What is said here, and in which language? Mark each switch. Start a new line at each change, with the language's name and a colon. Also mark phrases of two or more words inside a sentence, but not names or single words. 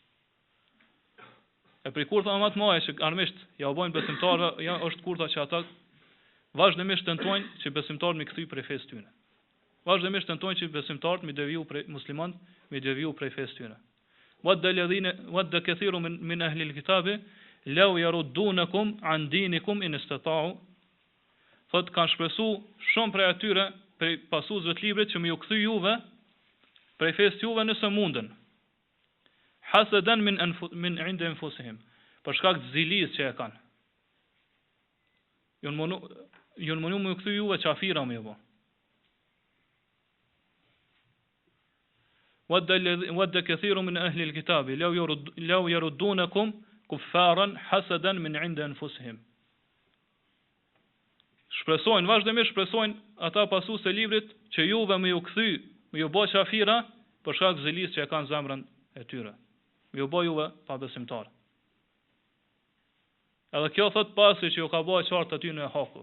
Albanian: E për kurtha më të mëdha që armiqt ja bojnë besimtarëve, është kurtha që ata vazhdimisht tentojnë që besimtarët mi kthy prej fesë tyre. Vazhdimisht tentojnë që besimtarët mi deviju prej muslimanët, mi deviju prej fesë tyre.
Arabic: ود كثير من أهل الكتاب لو يردونكم عن دينكم إن استطاعوا.
Albanian: Thot kanë shpresu shumë prej atyre, prej pasuesve të librit që më ju kthy juve prej fesë juve nëse munden.
Arabic: حسدا من عند أنفسهم.
Albanian: Për shkak të zilisë që e kanë. Ju mënu më ju kthy juve qafira më jo.
Arabic: ود كثير من أهل الكتاب لو يردونكم كفارا حسدا من عند أنفسهم.
Albanian: Shpresojnë, vazhdimisht shpresojnë ata pasues të librit që juve më ju kthy, më ju bë qafira për shkak të zilisë që e kanë zemrën e tyre. Më ju bë juve pa besimtar. Edhe kjo thot pasi që ju ka bërë qartë aty në haku.